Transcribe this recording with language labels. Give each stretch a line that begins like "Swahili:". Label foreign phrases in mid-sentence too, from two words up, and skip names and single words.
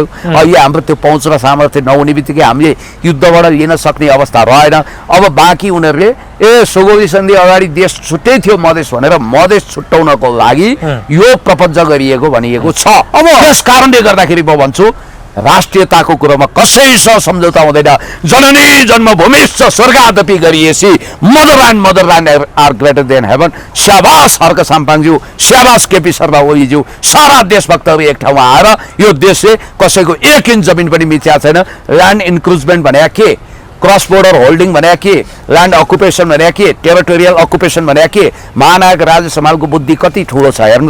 Nepali: अहिले हाम्रो त्यो पहुँच र सामर्थ्य नहुने बित्तिकै हामीले युद्धबाट लिन सक्ने अवस्था रहेन। अब बाँकी उनीहरूले सुगौली सन्धि अगाडि देश छुट्टै थियो मधेस भनेर मधेस छुट्याउनको लागि यो प्रपञ्च गरिएको भनिएको छ। अब यस कारणले गर्दाखेरि म भन्छु राष्ट्रियताको कुरोमा कसैसँग सम्झौता हुँदैन।
Sanskrit: जननी जन्मभूमिश्च स्वर्गादपि गरिएसी
English: Motherland are greater than heaven.
Nepali: स्याबास हर्क साम्पाङज्यू, स्याबास केपी शर्मा ओलीज्यू, सारा देशभक्तहरू एक ठाउँमा आएर यो देशले कसैको 1 इन्च जमिन पनि मिचेको छैन।
English: land encroachment
Nepali: भने के,
English: cross border holding
Nepali: भने के,
English: land occupation
Nepali: भने के,
English: territorial occupation
Nepali: भने के, महानायक राजा समालको बुद्धि कति ठुलो छ हेर्नु।